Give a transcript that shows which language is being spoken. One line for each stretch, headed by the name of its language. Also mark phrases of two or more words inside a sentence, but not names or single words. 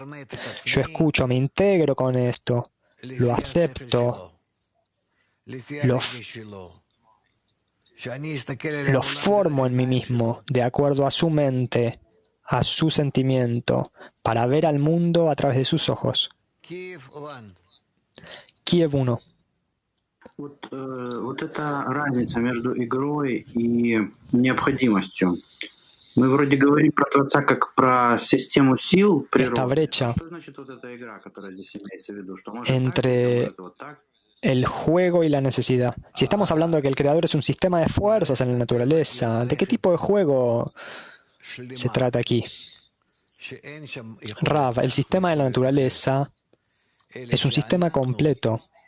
Spanish: Yo escucho, me integro con esto, lo acepto, lo formo en mí mismo, de acuerdo a su mente, a su sentimiento, para ver al mundo a través de sus ojos. Kiev 1.
Russian: Вот эта разница между игрой и необходимостью. Мы вроде говорим про Творца как про систему сил природы. Что значит вот эта игра, которая здесь имеется в виду? Что может
Spanish: entre el juego y la necesidad. Si estamos hablando de que el Creador es un sistema de fuerzas en la naturaleza, ¿de qué tipo de juego se trata aquí? Rav, el sistema de la naturaleza es un sistema completo.